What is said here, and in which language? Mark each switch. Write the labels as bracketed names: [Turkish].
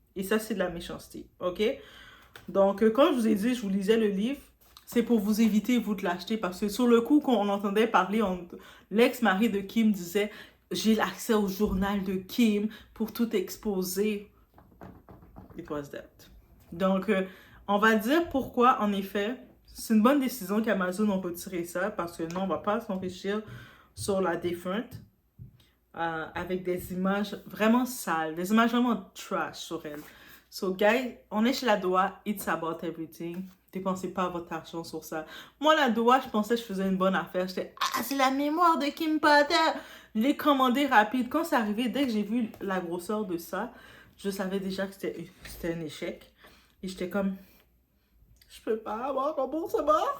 [French] Et ça, c'est de la méchanceté, ok? Donc, quand je vous ai dit, je vous lisais le livre, c'est pour vous éviter, vous, de l'acheter parce que sur le coup, quand on entendait parler, l'ex-mari de Kim disait « J'ai l'accès au journal de Kim pour tout exposer. » [English] It was that. [French] Donc, on va dire pourquoi, en effet, c'est une bonne décision qu'Amazon ont retiré ça parce que non, on ne va pas s'enrichir sur la Different avec des images vraiment sales, des images vraiment trash sur elle. [English] So, guys, [French] on est chez Ladoa, [English] it's about everything. [French] Dépensez pas votre argent sur ça. Moi, Ladoa, je pensais que je faisais une bonne affaire. J'étais, c'est la mémoire de Kim Porter. Je l'ai commandé rapide. Quand c'est arrivé, dès que j'ai vu la grosseur de ça, je savais déjà que c'était un échec. Et j'étais comme, je peux pas avoir remboursement.